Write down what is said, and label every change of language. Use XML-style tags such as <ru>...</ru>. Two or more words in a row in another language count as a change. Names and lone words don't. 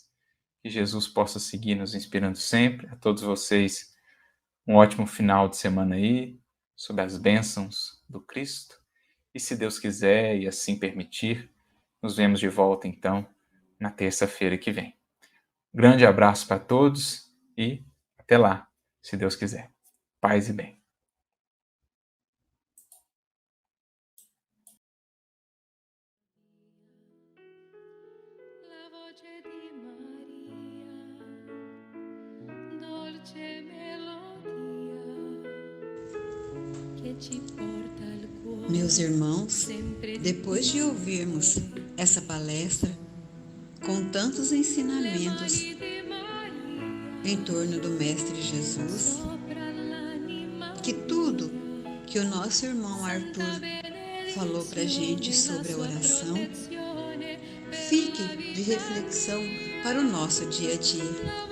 <pt>Que Jesus possa seguir nos inspirando sempre. A todos vocês, um ótimo final de semana aí, sob as bênçãos do Cristo. E se Deus quiser e assim permitir, nos vemos de volta então na terça-feira que vem. Grande abraço para todos e até lá, se Deus quiser. Paz e bem.</pt> <it>La voce di Maria, dolce melodia che ci porta al cuore.</it> <pt>Meus irmãos, depois de ouvirmos essa palestra com tantos ensinamentos em torno do Mestre Jesus, que tudo que o nosso irmão Arthur falou para a gente sobre a oração fique de reflexão para o nosso dia a dia.</pt>